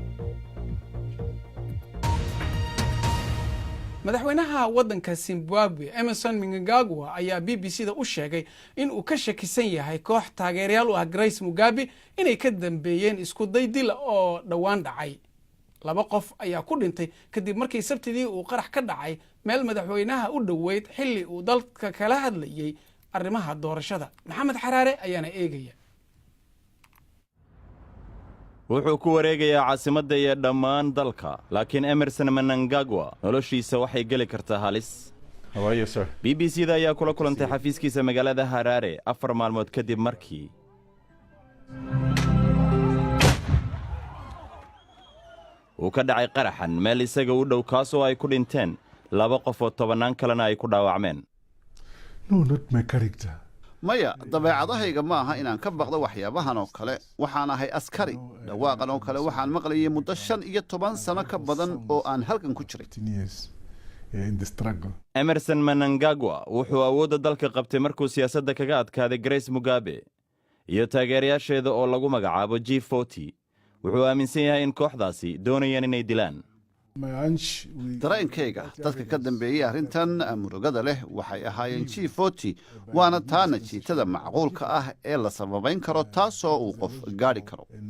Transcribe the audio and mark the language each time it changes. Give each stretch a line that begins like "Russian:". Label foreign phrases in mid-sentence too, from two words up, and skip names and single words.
Somali: madaxweynaha waddanka Zimbabwe Emmerson Mnangagwa ayaa BBC-da u sheegay in uu ka shakisan yahay koox taageerayaal u ah Grace Mugabe inay ka dambeeyeen isku day dil oo dhawaan dhacay 2 qof ayaa ku dhintay kadib markii Sabtidii uu qarax ka dhacay meel madaxweynaha u dhoweyd xilli uu dalka kala hadlayay arrimaha doorashada Maxamed Xaraare ayaana eegaya wuxuu ku wareegayaa caasimadda iyo dhammaan dalka laakiin Emmerson Mnangagwa noloshiisa waxay geli kartaa halis
English: How are you, sir?
Somali: BBC-da ayaa kula kulantay xafiiskiisa magaalada Harare 4 maalmood kadib markii uu ka dhacay qaraxan meel isaga u dhow kaasoo ay ku dhinteen 2 qof oo 10 kalena ay ku dhaawacmeen
English: No, not my character.
Somali: maya dabeecadahayga ma aha inaan ka baqdo waxyaabahan oo kale waxaan ahay askari dhawaaqan oo kale waxaan maqlayay muddo 15 sano ka badan oo aan halkan ku jiray
English: 15 years in the struggle.
Somali: Emmerson Mnangagwa wuxuu awoodda dalka qabtay markuu siyaasadda kaga adkaaday Grace Mugabe iyo taageerayaasheeda oo lagu magacaabo G40 wuxuu aaminsan yahay in kooxdaasi doonayaan inay dilaan dareenkayga dadka ka dambeeyay arrintan murugada leh waxay ahaayeen G40 waana taa natiijada macquulka ah ee la sababayn karo taasoo uu qof gaari karo